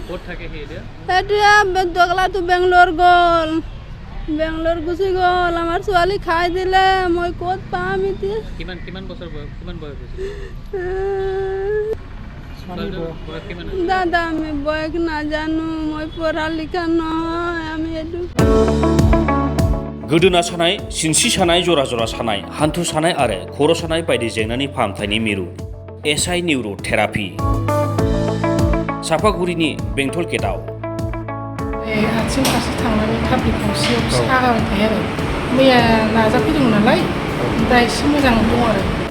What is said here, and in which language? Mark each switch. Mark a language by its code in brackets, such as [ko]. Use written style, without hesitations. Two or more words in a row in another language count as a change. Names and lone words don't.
[as] সেইটোৱে দগলাটো বেংলোৰ গ'ল, বেংলোৰ গুচি গ'ল। আমাৰ ছোৱালী খাই দিলে, মই ক'ত পাম এতিয়া? কিমান বছৰ কিমান বয়স হৈছিল? দাদা আমি বয়স নাজানো, মই পঢ়া লিখা নহয়। আমি এইটো [brx] गोदोना सानाय, सिनस्रि सानाय, जरा जरा सानाय, हान्थु सानाय आरो खर' सानाय बायदि जेंनानि फाहामथायनि मिरु एसआइ निउर' थेरापि सापागुरिनि बेंटल गेटआव। आथिं फारसे थांनानै थाब्लिक गंसेयाव सागाबाय थायो आरो मैया नाजाफैदोंमोन नालाय, दा एसे मोजां दं आरो।